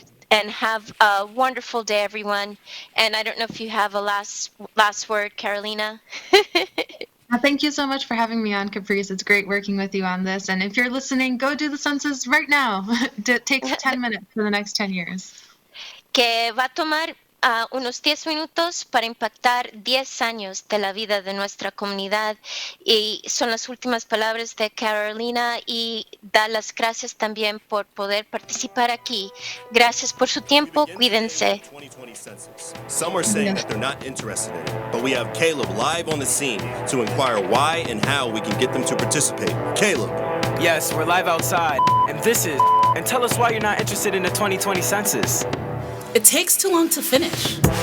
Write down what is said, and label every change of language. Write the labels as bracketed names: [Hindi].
[English] And have a wonderful day, everyone. And I don't know if you have a last word, Carolina. Thank you so much for having me on, Caprice. It's great working with you on this. And if you're listening, go do the census right now. It takes 10 minutes for the next 10 years. [Spanish] Que va a tomar unos 10 minutos para impactar 10 años de la vida de nuestra comunidad. Y son las últimas palabras de Carolina y da las gracias también por poder participar aquí. Gracias por su tiempo. Cuídense. [English] Some are saying that they're not interested in it, but we have Caleb live on the scene to inquire why and how we can get them to participate. Caleb. Yes, we're live outside, and this is. And tell us why you're not interested in the 2020 census. It takes too long to finish.